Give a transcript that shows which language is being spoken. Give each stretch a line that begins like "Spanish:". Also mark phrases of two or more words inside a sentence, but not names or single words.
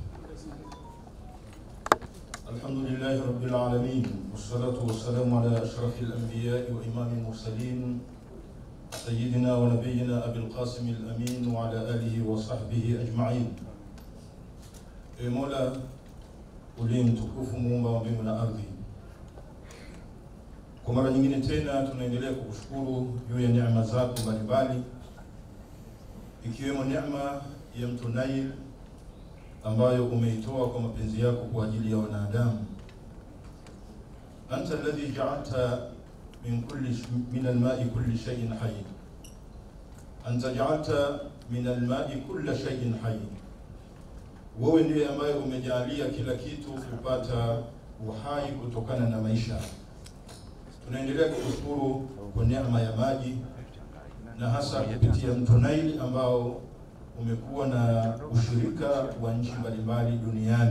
Arabic: الحمد لله رب العالمين، والصلاة والسلام على أشرف الأنبياء وإمام المرسلين سيدنا ونبينا أبي القاسم الأمين وعلى آله وصحبه أجمعين.
Swahili: مولا uliye mtukufu, muumba wa mbingu na ardhi, kwa mara nyingine tena tunaendelea kukushukuru juu ya neema zako mbalimbali, ikiwemo neema ya Mto Nile ambayo umeitoa kwa mapenzi yako kwa ajili ya wanadamu.
Arabic: أنت الذي جعلت من الماء كل شيء حي. أنت جعلت من الماء كل شيء حي.
Swahili: Wewe ndiye ambaye umejalia kila kitu kupata uhai kutokana na maisha. Tunaendelea kushukuru kwa neema ya maji, na hasa kupitia Mto Nile ambao umekuwa na ushirika wa nchi mbalimbali duniani.